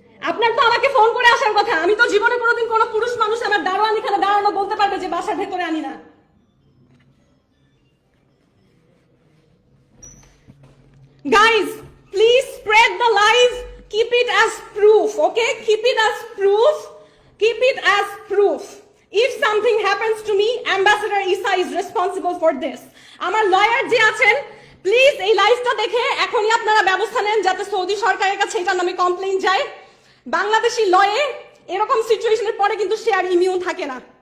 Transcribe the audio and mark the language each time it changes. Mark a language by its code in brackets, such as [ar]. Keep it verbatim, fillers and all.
[bn] আপনার তো আমাকে ফোন করে আসার কথা। আমি তো জীবনে কোনোদিন কোনো পুরুষ মানুষ আমার দারোয়ান এখানে দাঁড়ানো বলতে পারবে যে বাসার ভেতরে আনি না। [en] Guys, please spread the live, keep it as proof, okay? Keep it as proof, keep it as proof. If something happens to me, Ambassador Isa is responsible for this. [bn] আমার লয়ার যে আছেন, প্লিজ এই লাইভটা দেখে এখনই আপনারা ব্যবস্থা নেন যাতে সৌদি সরকারের কাছে এটার নামে কমপ্লেইন যায়। বাংলাদেশি লয়ে এরকম সিচুয়েশনের পরে কিন্তু সে আর ইমিউন থাকে না।